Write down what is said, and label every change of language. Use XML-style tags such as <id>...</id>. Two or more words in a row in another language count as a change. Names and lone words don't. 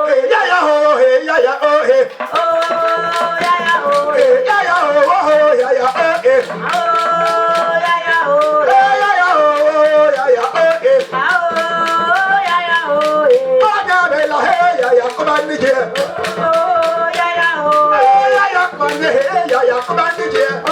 <en>Hey, ya ya oh, hey, ya ya oh, hey. Oh, ya ya oh. Hey, ya ya oh, oh, ya ya oh, hey. Oh, ya ya oh. Hey, ya ya oh, ya ya oh, hey. Oh, ya ya oh. Oh, ya be la hey, ya ya come on nige. Oh, ya ya oh. Hey, ya ya come on, hey, ya ya come on nige.</en>